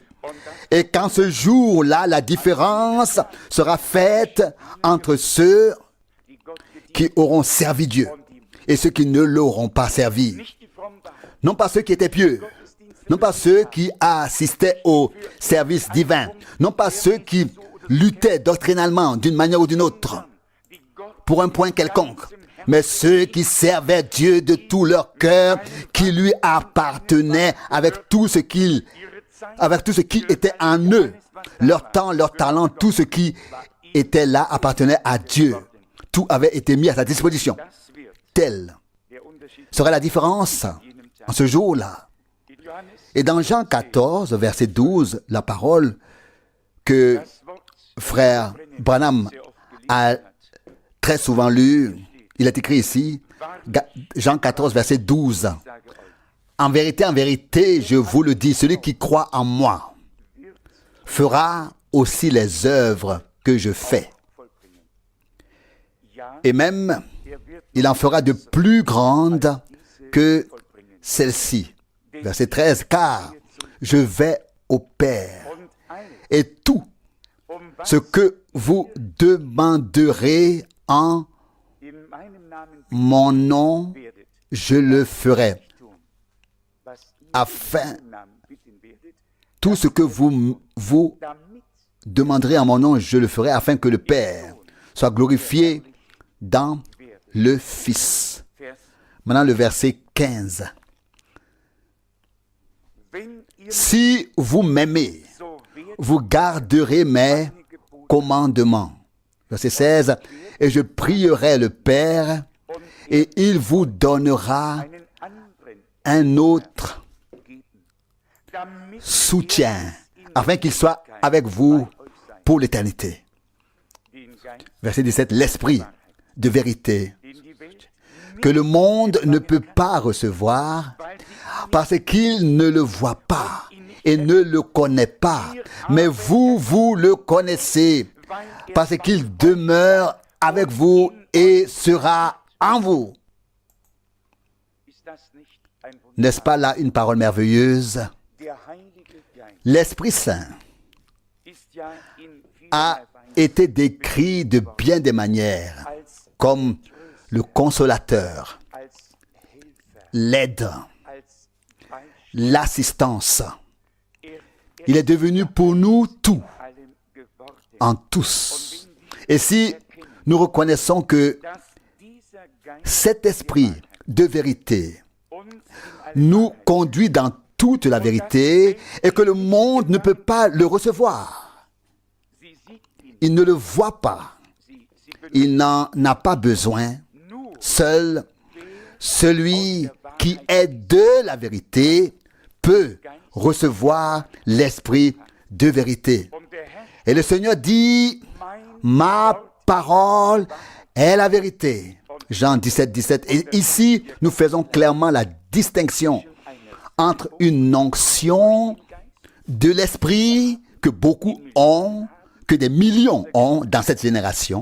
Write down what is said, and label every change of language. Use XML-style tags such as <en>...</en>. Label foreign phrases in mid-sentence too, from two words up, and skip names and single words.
<fr>Et qu'en ce jour-là, la différence sera faite entre ceux</fr> <de>die Gott gedient,</de> <fr>qui auront servi Dieu et ceux qui ne l'auront pas servi.</fr> <de>nicht die fromm waren.</de> <fr>Non pas ceux qui étaient pieux, non pas ceux qui assistaient au service divin, non pas ceux qui luttaient doctrinalement d'une manière ou d'une autre</fr> <de>Die Gott</de> <fr>pour un point quelconque, mais ceux qui servaient Dieu de tout leur cœur, qui lui appartenaient avec tout ce qui était en eux, leur temps, leur talent, tout ce qui était là appartenait à Dieu. Tout avait été mis à sa disposition.</fr> <de>das wird</de> <fr>Telle</fr> <de>der Unterschied</de> <fr>serait la différence en ce jour-là.</fr> <de>in Johannes.</de> <fr>Et dans Jean 14, verset 12, la parole que</fr> <de>Das Wort</de> <fr>frère Branham</fr> <de>sehr oft gelesen</de> <fr>a</fr> <de>hat.</de> <fr>très souvent lu, il est écrit ici, Jean 14, verset 12.</fr> <de>Sage euch,</de> <fr>En vérité, je vous le dis, celui qui croit en moi fera aussi les œuvres que je fais.</fr> <de>vollbringen. Ja,</de> <fr>Et même,</fr> <de>er wird</de> <fr>il en fera de plus grandes que</fr> <de>vollbringen.</de> <fr>celle-ci. Verset 13, car je vais au Père</fr> <de>Und</de> <fr>Et tout</fr> <de>um</de> <fr>ce</fr> <de>was</de> <fr>que vous demanderez en</fr> <de>in meinem Namen</de> <fr>mon nom,</fr> <de>werdet,</de> <fr>je le ferai.</fr> <de>tun. Was ihr</de> <fr>Afin,</fr> <de>in meinem Namen bitten werdet,</de> <fr>tout ce que vous</fr> <de>damit</de> <fr>demanderez en mon nom, je le ferai, afin que le Père soit glorifié dans le Fils.</fr> <de>Vers</de> <fr>Maintenant, le verset 15.</fr> <de>wenn ihr</de> <fr>Si vous m'aimez,</fr> <de>so werdet,</de> <fr>vous garderez mes commandements. Verset 16. Et je prierai le Père,</fr> <de>und</de> <fr>et il vous donnera</fr> <de>einen anderen</de> <fr>un autre</fr> <de>geben, damit</de> <fr>soutien, afin qu'il soit avec vous pour l'éternité.</fr> <de>den Geist,</de> <fr>Verset 17. L'Esprit de vérité,</fr> <de>den die Welt</de> <fr>que le monde ne peut pas recevoir,</fr> <de>weil sie</de> <fr>parce qu'il ne le voit pas et ne le connaît pas. Mais vous, vous le connaissez, parce qu'il demeure avec vous et sera en vous.</fr> <de>ist das nicht ein Wunder?</de> <fr>N'est-ce pas là une parole merveilleuse?</fr> <de>Der Heilige Geist</de> <fr>L'Esprit Saint</fr> <de>ist ja in</de> <fr>a</fr> <de>vielerlei Weise</de> <fr>été décrit de bien des manières,</fr> <de>als</de> <fr>comme le consolateur,</fr> <de>als Helfer,</de> <fr>l'aide,</fr> <de>als Beistand.</de> <fr>l'assistance.</fr> <de>Er</de> <fr>Il est devenu pour nous tout,</fr> <de>allem geworden,</de> <fr>en tous. Et si nous reconnaissons que</fr> <de>dass dieser Geist</de> <fr>cet esprit de vérité</fr> <de>uns in allem</de> <fr>nous conduit dans toute la vérité et que le monde ne peut pas le recevoir,</fr> <de>sie sieht ihn,</de> <fr>il ne le voit pas,</fr> <de>sie</de> <fr>il n'en a pas besoin.</fr> <de>nur</de> <fr>Seul celui qui est de la vérité peut recevoir l'esprit de vérité.</fr> <de>und der Herr</de> <fr>Et le Seigneur dit,</fr> <de>mein</de> <fr>ma parole est la vérité. Jean 17, 17. Et ici, nous faisons clairement la distinction entre une onction de l'esprit que beaucoup ont, que des millions ont dans cette génération,</fr>